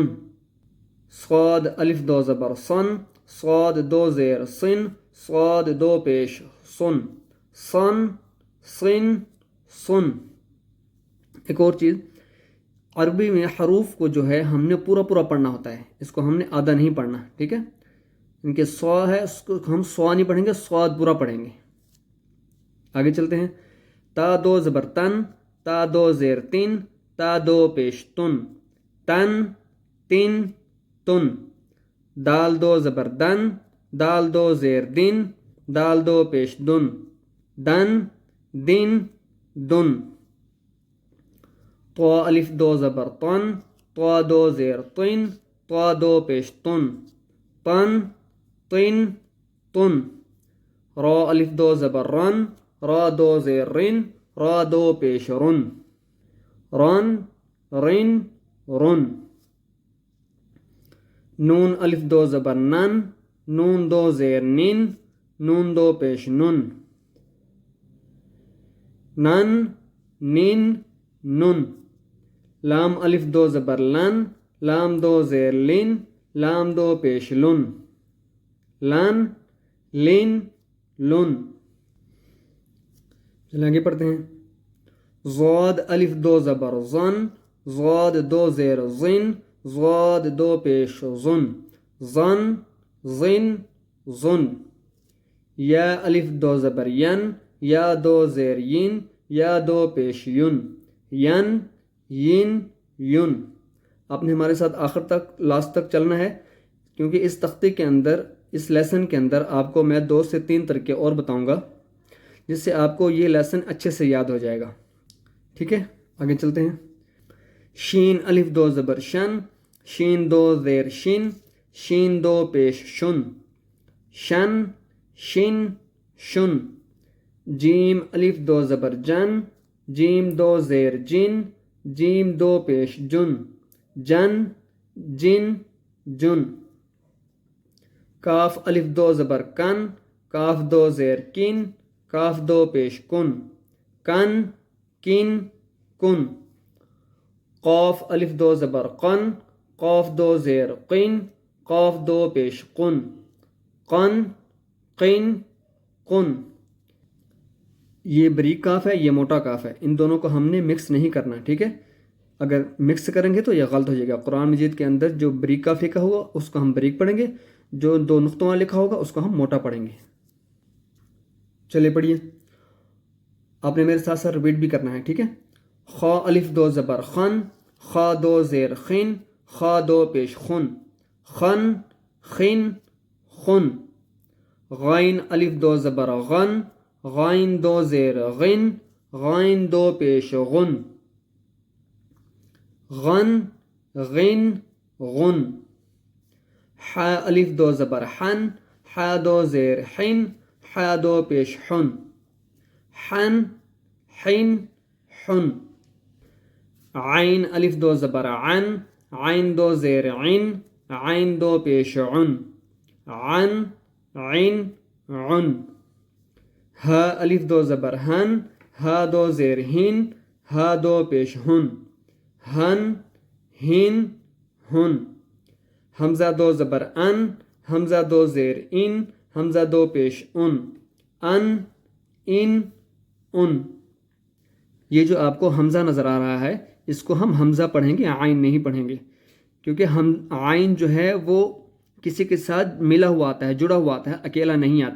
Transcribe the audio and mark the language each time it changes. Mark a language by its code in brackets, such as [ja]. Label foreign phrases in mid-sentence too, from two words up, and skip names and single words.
[ur] صاد الف 2 زبر صن، صاد 2 زیر صن، صاد 2 پیش سن، صن صن سن۔ ایک اور چیز، عربی میں حروف کو جو ہے ہم نے پورا پورا پڑھنا ہوتا ہے، اس کو ہم نے آدھا نہیں پڑھنا، ٹھیک ہے؟ ان کے سوا ہے، اس کو ہم سوا نہیں پڑھیں گے، سواد پورا پڑھیں گے۔ آگے چلتے ہیں۔ تا 2 زبر تن، تا 2 زیر تن، تا 2 پیش تن، تن تن تن۔ دال 2 زبر دن، دال 2 زیر دن، دال 2 پیش دن، دن دن دن۔ طا الف 2 زبر طن، طا 2 زیر طن، طا 2 پیش طن، طن طن طن۔ را الف 2 زبر رن، را 2 زیر رن، را 2 پیش رن، رن رن رن۔ نون الف 2 زبر نن، نون 2 زیر نن، نون 2 پیش نن، نن نن نن۔ لام الف 2 زبر لن، لام 2 زیر لن، لام 2 پیش لن، لن لن لن۔ چلیں آگے پڑھتے ہیں۔ ضاد الف 2 زبر زن، ضاد 2 زیر زن، ضاد 2 پیش زن، زن زن زن۔ یا الف 2 زبر ین، یا دو زیر ین، یا دو پیش یون، ین، ین، یون۔ آپ نے ہمارے ساتھ آخر تک لاسٹ تک چلنا ہے، کیونکہ اس تختے کے اندر، اس لیسن کے اندر آپ کو میں 2 سے 3 طریقے اور بتاؤں گا، جس سے آپ کو یہ لیسن اچھے سے یاد ہو جائے گا۔ ٹھیک ہے، آگے چلتے ہیں۔ شین الف دو زبر شن، شین دو زیر شن، شین دو پیش شن، شن، شن، شن۔ جیم الف دو زبر جن، جیم دو زیر جن، جیم دو پیش جن، جن، جن، جن۔ کاف الف دو زبر کن، کاف دو زیر کن، کاف دو پیش کن، کن، کن، کن۔ قاف الف دو زبر قن، قاف دو زیر قن، قاف دو پیش قن، قن، قن، قن۔ یہ بریک کاف ہے، یہ موٹا کاف ہے، ان دونوں کو ہم نے مکس نہیں کرنا، ٹھیک ہے؟ اگر مکس کریں گے تو یہ غلط ہو جائے گا۔ قرآن مجید کے اندر جو بریک کاف لکھا ہوگا اس کو ہم بریک پڑھیں گے، جو 2 نقطوں والا لکھا ہوگا اس کو ہم موٹا پڑھیں گے۔ چلے پڑھیے، آپ نے میرے ساتھ ساتھ ریپیٹ بھی کرنا ہے، ٹھیک ہے؟ خا الف دو زبر خن، خا دو زیر خن، خا دو پیش خن، خن، خن، خن۔ غین الف دو زبر غن، غائن دو زیر غن، غائن دو پیش غن، غن، غن، غن۔ ح الف دو زبر حن، ح دو زیر حن، ح دو پیش حن، حن، حن، حن۔ عین الف دو زبر عن، عین دو زیر عن، عین دو پیش عن، عن، عن، عن۔ ہ الف دو زبر ہن، ہ دو زیر ہن، ہ دو پیش ہن، ہن، ہن، ہن۔ حمزہ دو زبر ان، حمزہ دو زیر ان، حمزہ دو پیش ان، ان، ان، ان۔ یہ جو آپ کو حمزہ نظر آ رہا ہے اس کو ہم حمزہ پڑھیں گے، عین نہیں پڑھیں گے، کیونکہ ہم عین جو ہے وہ کسی کے ساتھ ملا ہوا آتا ہے، جڑا ہوا آتا ہے، اکیلا نہیں آتا۔